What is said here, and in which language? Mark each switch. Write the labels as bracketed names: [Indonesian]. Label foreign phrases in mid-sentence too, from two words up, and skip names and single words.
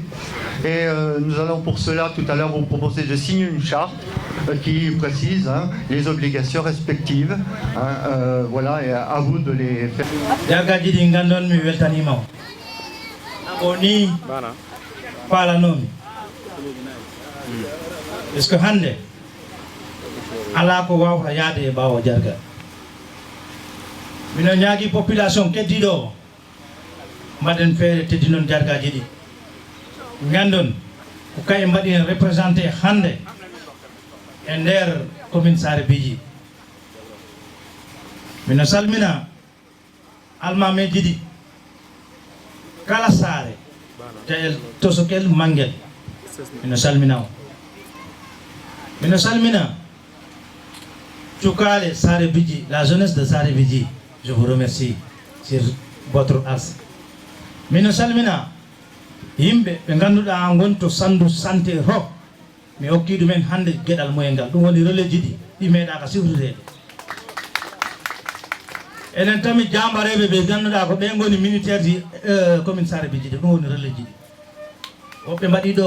[French] Et nous allons pour cela, tout à l'heure, vous proposer de signer une charte qui précise, hein, les obligations respectives. Hein, voilà, et à vous de les faire. Est-ce que [Fula] hande ala ko wawta yaade e bawo jargal mino ñaagi population keddiɗo mbaɗen feere teddi noon jargaji ɗi gandon ko kay mbaɗi en représenté hande e nder commune Sarébidji mino salmina almameji ɗi kala saare tayel tosokel mangel mino salmina o mino salmina Tchoukale Sarébidji, [French] la jeunesse de Sarébidji, je vous remercie sur votre as. [Fula] Mino salmina yimɓe ɓe ngannduɗaa ngonto sandu santé ho mi hokki ɗumen hannde geɗal moyen ngal ɗum woni relais ji ɗi meeɗa ka sifrudeede enen tami jambareɓe ɓe ngannduɗaa ko ɓe ngoni militaire ji commune Sarébidji ɗum woni relais ji ɗi woɓɓe mbaɗi ɗo